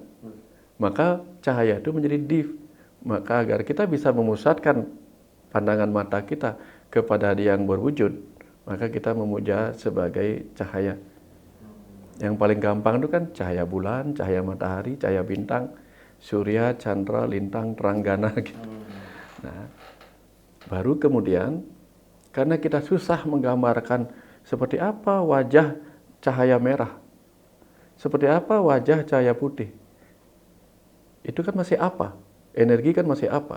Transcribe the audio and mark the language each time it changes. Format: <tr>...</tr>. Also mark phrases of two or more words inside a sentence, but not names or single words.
<id>Maka cahaya itu menjadi div. Maka agar kita bisa memusatkan pandangan mata kita kepada yang berwujud, maka kita memuja sebagai cahaya. Yang paling gampang itu kan cahaya bulan, cahaya matahari, cahaya bintang, surya, chandra, lintang, teranggana gitu. Nah, baru kemudian karena kita susah menggambarkan seperti apa wajah cahaya merah, seperti apa wajah cahaya putih. Itu kan masih apa? Energi kan masih apa?</id>